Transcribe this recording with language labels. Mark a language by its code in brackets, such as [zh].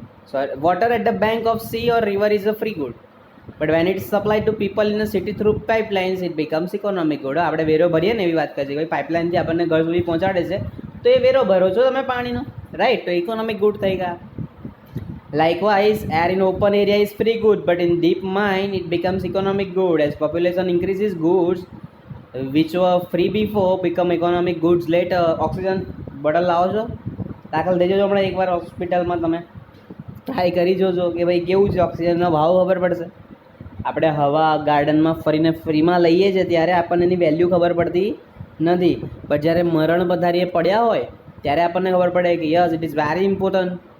[en] So water at the bank of sea or river is a free good, but when it supply to people in a city through pipelines it becomes economic good. [gu] આપણે વેરો ભરીએ ને એવી વાત કરીએ કે ભાઈ પાઇપલાઇનથી આપણને ઘર સુધી પહોંચાડે છે, તો એ વેરો ભરો છો તમે પાણીનો, રાઈટ? તો ઇકોનોમિક ગુડ થઈ ગયા. [en] Likewise air in open area is free good, but in deep mine it becomes economic good. As population increases goods which were free before become economic goods later. [gu] Oxygen bottle લાવો છો, દાખલ થઈ જજો હમણાં એકવાર હોસ્પિટલમાં, તમે ટ્રાય કરી જોજો કે ભાઈ કેવું છે, ઓક્સિજનનો ભાવ ખબર પડશે. આપણે હવા ગાર્ડનમાં ફરીને ફ્રીમાં લઈએ છીએ ત્યારે આપણને એની વેલ્યુ ખબર પડતી નથી, બટ જ્યારે મરણ પથારીએ પડ્યા હોય ત્યારે આપણને ખબર પડે કે [en] Yes it is very important.